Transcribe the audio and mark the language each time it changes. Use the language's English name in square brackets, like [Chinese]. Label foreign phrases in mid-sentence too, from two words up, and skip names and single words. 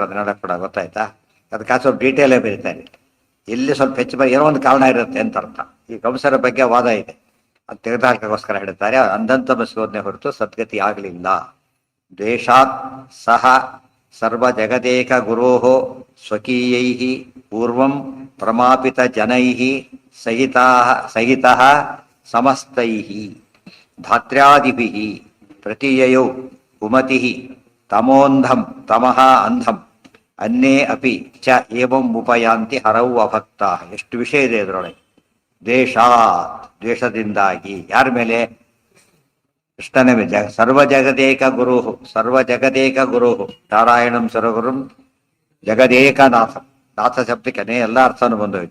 [Kannada] ಅದನ್ನೆಲ್ಲ ಕೂಡ ಗೊತ್ತಾಯ್ತಾ? ಅದಕ್ಕೆ ಸ್ವಲ್ಪ ಡೀಟೇಲೇ ಬರೀತಾರೆ. ಎಲ್ಲಿ ಸ್ವಲ್ಪ ಹೆಚ್ಚು ಏನೋ ಒಂದು ಕಾರಣ ಇರುತ್ತೆ ಅಂತ ಅರ್ಥ. ಈ ಕಂಸರ ಬಗ್ಗೆ ವಾದ ಇದೆ, ಅದು ತೆಗೆದಾಕೋಸ್ಕರ ಹೇಳ್ತಾರೆ. ಅಂಧಂತ ಬಸ್ಸೋದನ್ನೇ ಹೊರತು ಸದ್ಗತಿ ಆಗಲಿಲ್ಲ. [Sanskrit] ದ್ವೇಷಾತ್ ಸಹ ಸರ್ವ ಜಗದೇಕ ಗುರೋಃ ಸ್ವಕೀಯೈಃ ಪೂರ್ವಂ ಪ್ರಮಾಪಿತ ಜನೈಃ ಸಹಿತಃ ಸಮಸ್ತೈಃ ಧಾತ್ರ್ಯಾದಿಭಿಃ ಪ್ರತೀಯಯೌ ಕುಮತಿಃ ತಮೋಂಧಂ ತಮಃ ಅಂಧಂ ಅನ್ಯೇ ಅಪಿ ಚ ಏವಂ ಉಪಯಾಂತಿ ಹರೌ ಅಭಕ್ತಾಃ. [Kannada] ಎಷ್ಟು ವಿಷಯ ಇದೆ ಇದರೊಳಗೆ. ದ್ವೇಷದಿಂದಾಗಿ ಯಾರ ಮೇಲೆ? ಕೃಷ್ಣನ ಮೇಲೆ. [Sanskrit] ಸರ್ವ ಜಗದೇಕ ಗುರು ನಾರಾಯಣಂ ಸುರಗುರುಂ ಜಗದೇಕನಾಥ. [Kannada] ನಾಥ ಶಬ್ದಕ್ಕೆ ಎಲ್ಲ ಅರ್ಥನೂ ಬಂದೋಯ್ತು.